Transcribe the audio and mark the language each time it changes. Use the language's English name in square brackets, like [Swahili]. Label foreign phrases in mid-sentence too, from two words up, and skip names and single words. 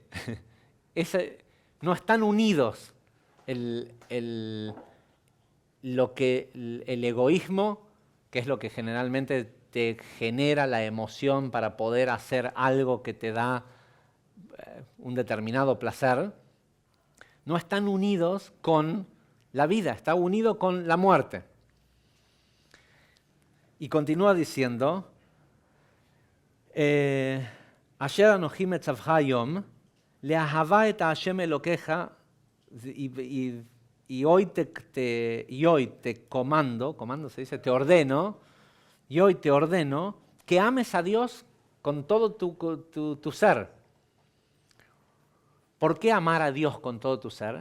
[Spanish] No están unidos el egoísmo, que es lo que generalmente te genera la emoción para poder hacer algo que te da un determinado placer, no están unidos con la vida, está unido con la muerte. Y continúa diciendo, [Hebrew] אשר אנכי מצוך היום, לאהבה את השם אלוקיך, [Spanish] y hoy te comando se dice, te ordeno, y hoy te ordeno que ames a Dios con todo tu ser. ¿Por qué amar a Dios con todo tu ser?